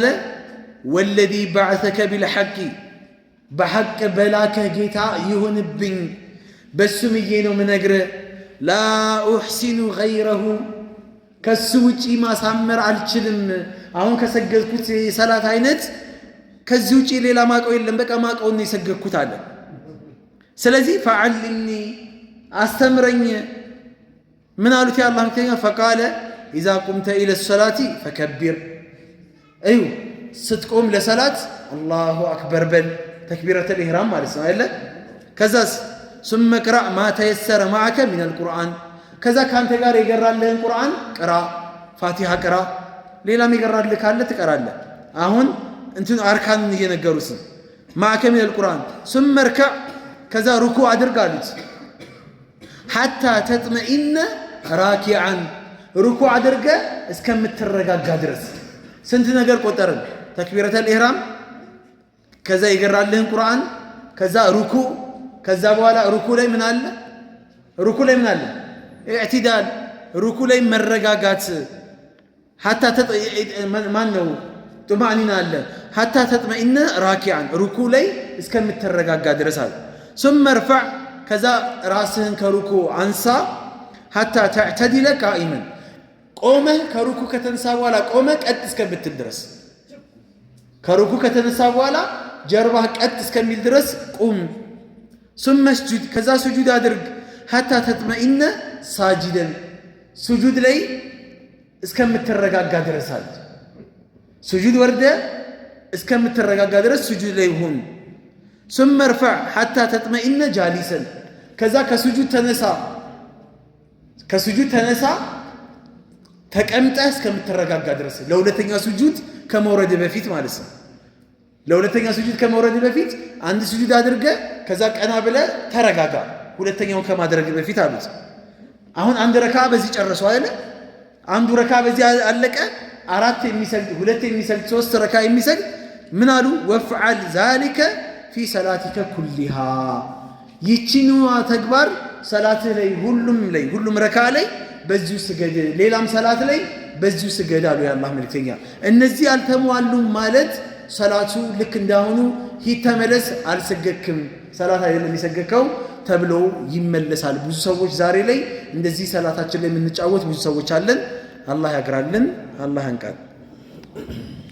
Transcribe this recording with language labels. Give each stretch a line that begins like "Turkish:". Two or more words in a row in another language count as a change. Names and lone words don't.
Arabic: والذي بعثك بالحق
Amharic: በሐቅ በላከህ ጌታ ይሁንብኝ በሱ ምዬ ነው ምነግርህ።
Arabic: لا أحسن غيره
Amharic: ከሱ ውጪ ማሳመር አልችልም። አሁን ከሰገድኩት የሰላት አይነት ከዚህ ውጪ ሌላ ማቀው የለም። በቃ ማቀው ነው የሰገድኩት አለ። ስለዚህ ፈዐልምኒ አስተምረኝ። ምን አሉት የአላህ መልእክተኛ?
Arabic: فقال إذا قمت إلى الصلاة فكبر
Amharic: እዩ ስትቆም ለሰላት
Arabic: الله أكبر
Amharic: በል
Arabic: تكبيرة الإحرام
Amharic: ማለት ነው አይደለ? ከዛስ
Arabic: ثم اقرأ ما تيسر معك من القرآن كذا كانت
Amharic: ጋር የገራልህን ቁርአን ቅራ ፋቲሃ ቅራ ሌላም የገራልህ ካለ ትቀራለህ አሁን እንትን አርካን እየነገሩስ
Arabic: معك من القرآن ثم اركع كذا ركوع
Amharic: አድርግ አሉት
Arabic: حتى تطمئن راكعا ركوع
Amharic: አድርገ እስከምትረጋጋ ድረስ ስንት ነገር ቆጠርን
Arabic: تكبيرة الإحرام
Amharic: ከዛ ይገራልህን ቁርአን ከዛ ሩኩዕ ከዛ በኋላ ሩኩዕ ላይ ምን አለ ኢዕቲዳል ሩኩዕ ላይ መረጋጋት حتى ማን ነው ጡማኒና አለ
Arabic: حتى تطمئن راكعا ركوع
Amharic: ላይ እስከምትረጋጋ ድረስ አለ
Arabic: ثم ارفع
Amharic: ከዛ ራስህን ከሩኩዕ አንሳ
Arabic: حتى تعتدل قائما
Amharic: ቆመ ከሩኩዕ ከተነሳ በኋላ ቆመ ቀጥ እስከምትል ድረስ ከሩኩዕ ከተነሳ በኋላ ጀርባህ ቀጥ እስከሚል ድረስ ቁም
Arabic: ثم اسجد
Amharic: ከዛ ስጁድ አድርግ
Arabic: حتى تطمئن ساجدا
Amharic: ስጁድ ላይ እስከምትረጋጋ ድረስ አለ ስጁድ ወርደ እስከምትረጋጋ ድረስ ስጁድ ላይ ሁን
Arabic: ثم ارفع حتى تطمئن جالسا
Amharic: ከዛ ከስጁድ ተነሳ ተቀምጠህ እስከምትረጋጋ ድረስ ለሁለተኛ ስጁድ ከመውረድ በፊት ማለት ነው ለሁለተኛ ስጁድ ከመውረድ በፊት አንድ ስጁድ አድርገ ከዛ ቀና ብለ ተረጋጋ ሁለተኛው ከማድረግ በፊት አሉት አሁን አንድ ረካ በዚህ ጨርሶ አይደል አንዱ ረካ በዚህ አለቀ አራት የሚሰግድ ሁለት የሚሰግድ ሶስት ረካ የሚሰግድ ምን አሉ ወፍዓል
Arabic: ذلك في صلاتك كلها
Amharic: ይቺንዋ ተግባር ሰላትህ ላይ ሁሉም ረካ ላይ በዚሁ ስገድ ሌላም ሰላት ላይ በዚሁ ስገድ አሉ የአላህ መልእክተኛ እነዚህ አልተሟሉም ማለት ሰላቱ ልክ እንዳሁኑ ሂድ ተመለስ አልሰገድክም ሰላት አይደለም የሰገድከው ተብሎ ይመለሳል ብዙ ሰዎች ዛሬ ላይ እንደዚህ ሰላታችን ላይ የምንጫወት ብዙ ሰዎች አለን አላህ ያግራልን አላህ ያንቃል